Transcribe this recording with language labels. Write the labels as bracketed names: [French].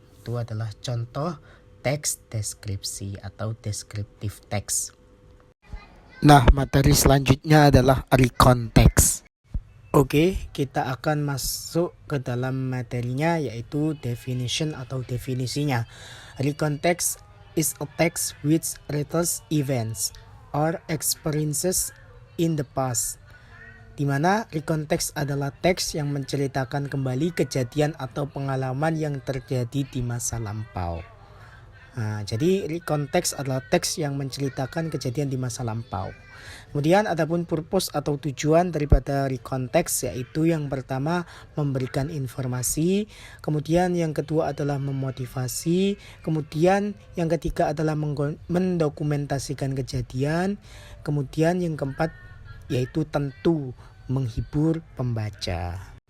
[Indonesian] Itu adalah contoh teks deskripsi atau deskriptif teks. Nah, materi selanjutnya adalah recon text. Oke, kita akan masuk ke dalam materinya yaitu definition atau definisinya. [English] Recon text is a text which retells events or experiences in the past. [Indonesian] Di mana recon text adalah teks yang menceritakan kembali kejadian atau pengalaman yang terjadi di masa lampau. Nah, jadi recon text adalah teks yang menceritakan kejadian di masa lampau. Kemudian adapun purpose atau tujuan daripada recon text yaitu yang pertama memberikan informasi, kemudian yang kedua adalah memotivasi, kemudian yang ketiga adalah mendokumentasikan kejadian, kemudian yang keempat yaitu tentu menghibur pembaca.